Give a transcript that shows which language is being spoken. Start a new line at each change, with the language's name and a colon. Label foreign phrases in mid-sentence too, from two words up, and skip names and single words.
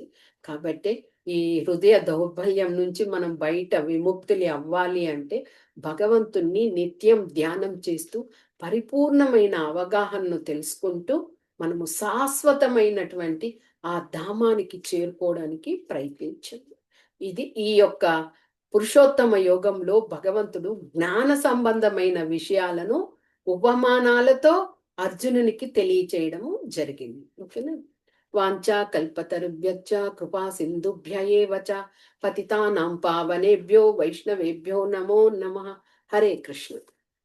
Telugu: కాబట్టి ఈ హృదయ దౌర్బల్యం నుంచి మనం బయట విముక్తులు అవ్వాలి అంటే భగవంతుణ్ణి నిత్యం ధ్యానం చేస్తూ పరిపూర్ణమైన అవగాహనను తెలుసుకుంటూ మనము శాశ్వతమైనటువంటి ఆ ధామానికి చేరుకోవడానికి ప్రయత్నించండి. ఇది ఈ యొక్క పురుషోత్తమ యోగంలో భగవంతుడు జ్ఞాన సంబంధమైన విషయాలను ఉపమానాలతో అర్జునునికి తెలియచేయడము జరిగింది. ఓకేనా?
Sanskrit: వాంఛా కల్పతరుభ్యశ్చ కృపా సింధుభ్య ఏవ చ పతితానాం పావనేభ్యో వైష్ణవేభ్యో నమో నమః.
Telugu: హరే కృష్ణ.